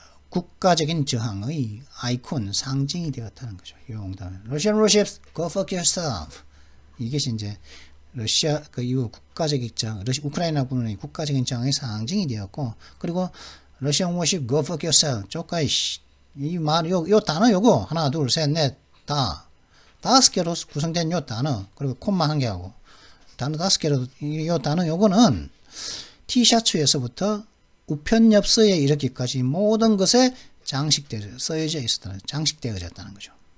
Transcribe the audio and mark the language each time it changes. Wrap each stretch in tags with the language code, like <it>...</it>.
<ko>국가적인 저항의 아이콘, 상징이 되었다는 거죠. 용담.</ko> <en>Russian warships, go fuck yourself.</en> <ko>이것이 이제 러시아 그 이후 국가적인 저항, 우크라이나군의 국가적인 저항의 상징이 되었고, 그리고</ko> <en>Russian warship, go fuck yourself.</en> <ko>쪼까이 이 말, 요 단어 요거 하나, 둘, 셋, 넷, 다 5개로 구성된 요 단어, 그리고 콤마 1개하고 단어 5개로 요 단어 요거는 티셔츠에서부터 우편엽서에 이르기까지 모든 것에 써여져 있었다는, 장식되어졌다는 거죠.</ko>